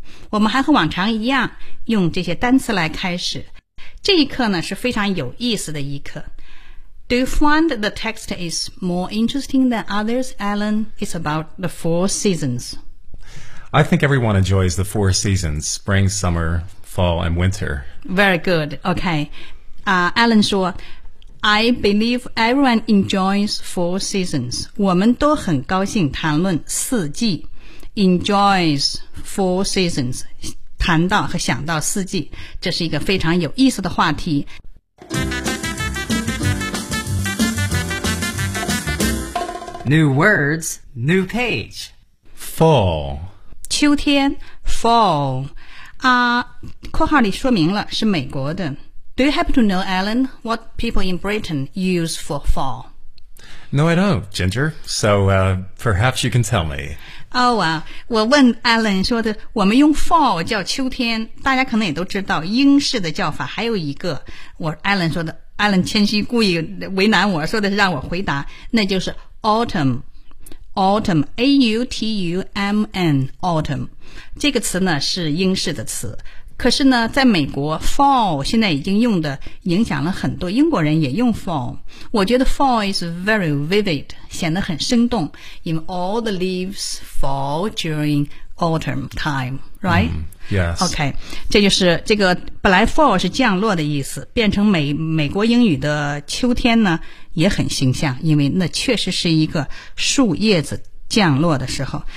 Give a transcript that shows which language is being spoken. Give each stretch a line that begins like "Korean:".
Chinese: 我们还和往常一样用这些单词来开始。这一课呢是非常有意思的一课。
English: Do you find the text is more interesting than others, Alan? It's about the four seasons. I think everyone enjoys the four seasons, spring, summer, fall, and winter. Very good. Okay. Alan 说, I believe everyone enjoys four seasons.
Chinese: 我们都很高兴谈论四季。
English: Enjoys four seasons,
Chinese: 谈到和想到四季，这是一个非常有意思的话题。
English: New words, new page. Fall.
Chinese: 秋天 ,fall. 啊，括号里说明了是美国的。
English: Do you happen to know, Alan, what people in Britain use for fall? No, I don't, Ginger. So perhaps you can tell me.
Chinese: 我问 Alan 说的，我们用 fall 叫秋天，大家可能也都知道英式的叫法。还有一个，我 Alan 说的 ，Alan 谦虚故意为难我说的是让我回答，那就是 autumn，autumn，autumn， 这个词呢是英式的词。可是呢，在美国 ，fall 现在已经用的影响了很多，英国人也用 fall。我觉得
English: fall is very vivid，
Chinese: 显得很生动。
English: In all the leaves fall during autumn time, right?、 Yes.
Chinese: Okay, 这就是这个本来 fall 是降落的意思，变成美国英语的秋天呢，也很形象，因为那确实是一个树叶子降落的时候。